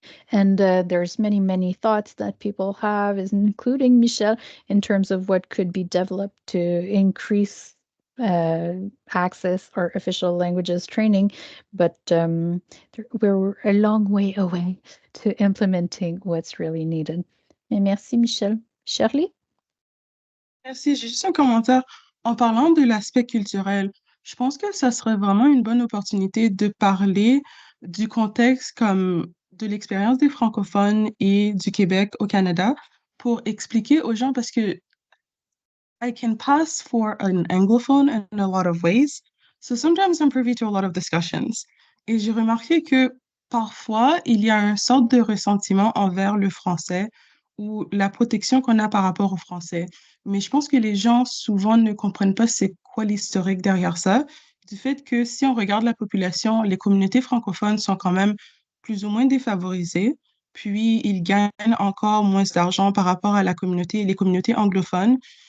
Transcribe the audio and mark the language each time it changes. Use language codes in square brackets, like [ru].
[en] And there's many, many thoughts that people have, including Michelle, in terms of what could be developed to increase uh, access or official languages training. But we're a long way away to implementing what's really needed. [fr] Et merci, Michelle. Shirley? Merci, j'ai juste un commentaire. En parlant de l'aspect culturel, je pense que ça serait vraiment une bonne opportunité de parler du contexte comme de l'expérience des francophones et du Québec au Canada pour expliquer aux gens parce que [en] I can pass for an anglophone in a lot of ways. So sometimes I'm privy to a lot of discussions. [fr] Et j'ai remarqué que parfois, il y a une sorte de ressentiment envers le français ou la protection qu'on a par rapport au français. Mais je pense que les gens souvent ne comprennent pas c'est quoi l'historique derrière ça, du fait que si on regarde la population, les communautés francophones sont quand même plus ou moins défavorisées, puis ils gagnent encore moins d'argent par rapport à les communautés anglophones.